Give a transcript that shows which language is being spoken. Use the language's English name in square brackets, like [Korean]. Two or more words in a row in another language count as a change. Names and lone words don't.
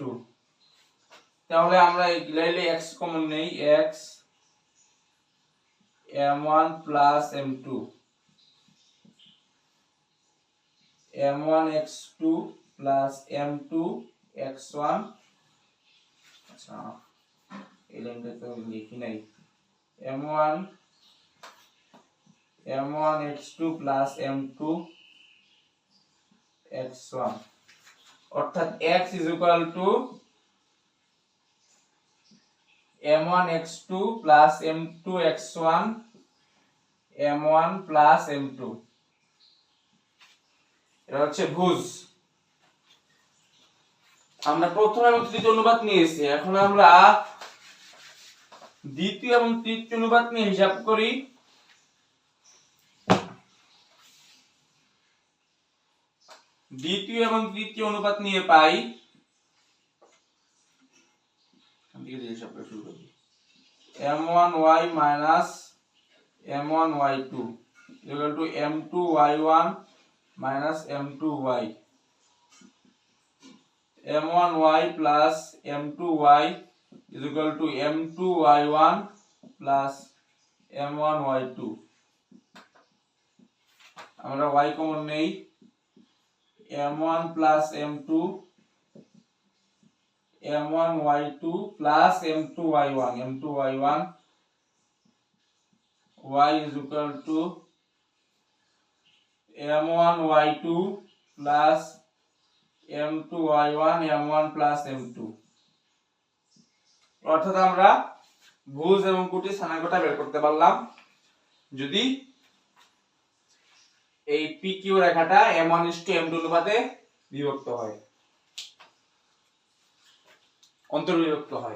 [Bangla] তাহলে আমরা লাইলে x কমন নেই, x m1 প্লাস m2 m1 x2 প্লাস m2 x1, আচ্ছা এই লাইনটা তো লিখি নাই, m1 x2 প্লাস m2 x1, অর্থাৎ [English] x is equal to [Bangla] m1 x2 প্লাস m2 x1 m1 প্লাস m2, এটা হচ্ছে ভুজ। আমরা প্রথম এবং তৃতীয় অনুপাত নিয়েছি, এখন আমরা দ্বিতীয় এবং তৃতীয় অনুপাত নিয়ে হিসাব করি। দ্বিতীয় এবং তৃতীয় অনুপাত নিয়ে পাই [English] m1y minus m1y2 equal to m2y1 minus m2y, m1y plus m2y is equal to m2y1 plus m1y2, [Bangla] আমরা y কমন নেই, [English] m1 plus m2 m1y2 plus m2y1 y is equal to m1y2 plus m2y1 m1 plus m2, [Bangla] অর্থাৎ আমরা ভুজ এবং কুটির স্থানাঙ্কটা বের করতে পারলাম যদি এই PQ রেখাটা m1:m2 অনুপাতে বিভক্ত হয়, অন্তর্বিভক্ত হয়।